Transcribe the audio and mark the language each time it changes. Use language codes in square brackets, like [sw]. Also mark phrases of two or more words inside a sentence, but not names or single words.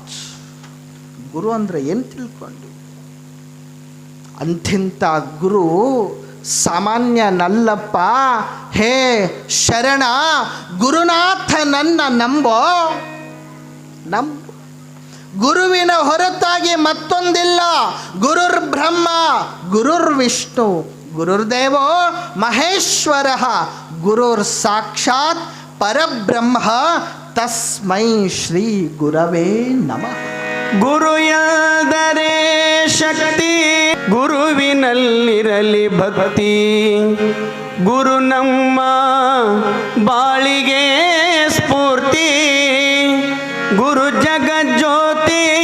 [kn] ಗುರು ಅಂದರೆ ಏನು ತಿಳ್ಕೊಂಡು? ಅಂಥಿಂಥ ಗುರು ಸಾಮಾನ್ಯನಲ್ಲಪ್ಪ. ಹೇ ಶರಣ, ಗುರುನಾಥ ನನ್ನ ನಂಬೋ. ಗುರುವಿನ ಹೊರತಾಗಿ ಮತ್ತೊಂದಿಲ್ಲ. [sa] ಗುರುರ್ ಬ್ರಹ್ಮ, ಗುರುರ್ ವಿಷ್ಣು, ಗುರುರ್ದೇವೋ ಮಹೇಶ್ವರ, ಗುರುರ್ ಸಾಕ್ಷಾತ್ ಪರಬ್ರಹ್ಮ. ತಸ್ಮೈ ಶ್ರೀ ಗುರವೇ ನಮಃ. [kn] ಗುರು ಎಂದರೆ ಶಕ್ತಿ, ಗುರುವಿನಲ್ಲಿರಲಿ ಭಕ್ತಿ. ಗುರು ನಮ್ಮ ಬಾಳಿಗೆ ಸ್ಫೂರ್ತಿ, ಗುರು ಜಗಜ್ಯೋತಿ.